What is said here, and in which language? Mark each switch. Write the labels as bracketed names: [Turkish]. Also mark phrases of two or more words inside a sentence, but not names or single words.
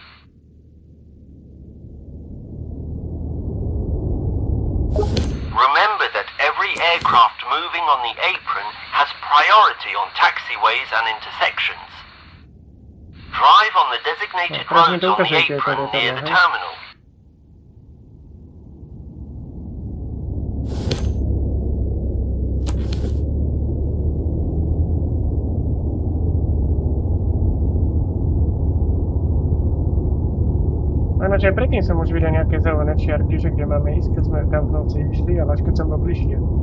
[English] Remember that every aircraft moving on the apron has priority on taxiways and intersections. Drive on the designated roads on the apron near the terminal. [Slovak] Áno, že aj predtým som už videl nejaké zelené čiarky, že kde máme ísť, keď sme tam v noci išli, ale až keď som bol bližšie.